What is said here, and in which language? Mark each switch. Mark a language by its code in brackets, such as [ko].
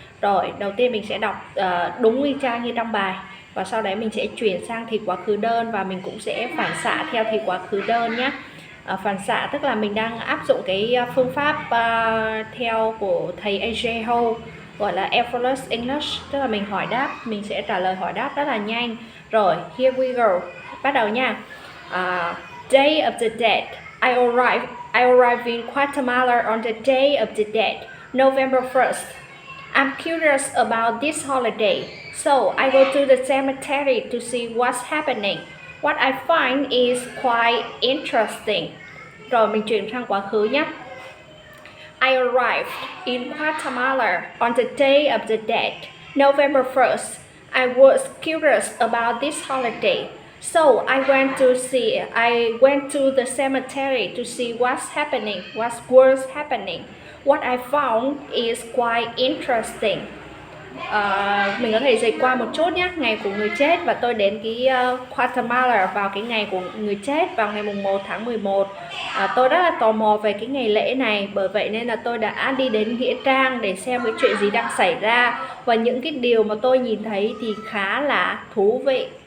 [vi] Rồi, đầu tiên mình sẽ đọc đúng y chang như trong bài. Và sau đấy mình sẽ chuyển sang thì quá khứ đơn và mình cũng sẽ phản xạ theo thì quá khứ đơn nhé. Phản xạ tức là mình đang áp dụng cái phương pháp theo của thầy AJ Ho, gọi là effortless English, tức là mình hỏi đáp, mình sẽ trả lời hỏi đáp rất là nhanh. Rồi, here we go, bắt đầu nha. [en] Day of the Dead. I arrived in Guatemala on the Day of the Dead, November 1st. I'm curious about this holiday, so I go to the cemetery to see what's happening. What I find is quite interesting. [vi] Rồi mình chuyển sang quá khứ nhé. [en] I arrived in Guatemala on the Day of the Dead, November 1st. I was curious about this holiday, so I went to the cemetery to see what was happening. What I found is quite interesting. [vi] Mình có thể dịch qua một chút nhé. Ngày của người chết, và tôi đến cái Guatemala vào cái ngày của người chết, vào ngày mùng 1 tháng 11. Tôi rất là tò mò về cái ngày lễ này, bởi vậy nên là tôi đã đi đến nghĩa trang để xem cái chuyện gì đang xảy ra, và những cái điều mà tôi nhìn thấy thì khá là thú vị.